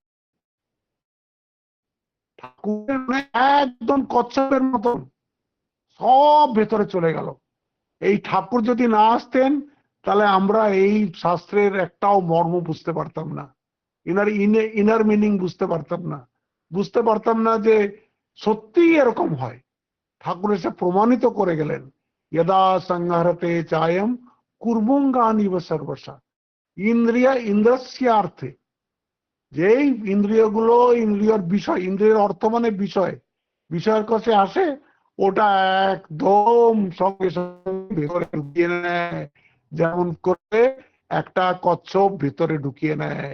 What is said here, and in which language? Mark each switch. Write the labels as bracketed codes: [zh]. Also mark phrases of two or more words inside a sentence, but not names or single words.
[bn] ঠাকুরের একদম কচ্ছপের মতন সব ভেতরে চলে গেল। এই ঠাকুর যদি না আসতেন তাহলে আমরা এই শাস্ত্রের একটাও মর্ম বুঝতে পারতাম না, [en] inner meaning [bn] বুঝতে পারতাম না যে সত্যি এরকম হয়। ঠাকুর এসে প্রমাণিত করে গেলেন, [sa] यदा संहरते चायम कूर्मोऽङ्गानिव सर्वशः ইন্দ্রিয়া ইন্দ্রস্যার্থে। [bn] যেই ইন্দ্রিয়গুলো ইন্দ্রিয়র বিষয়, ইন্দ্রিয়ের অর্থ মানে বিষয়, বিষয়ের কাছে আসে, ওটা একদম সঙ্গে সঙ্গে ভেতরে ঢুকিয়ে নেয়, যেমন করে একটা কচ্ছপ ভেতরে ঢুকিয়ে নেয়।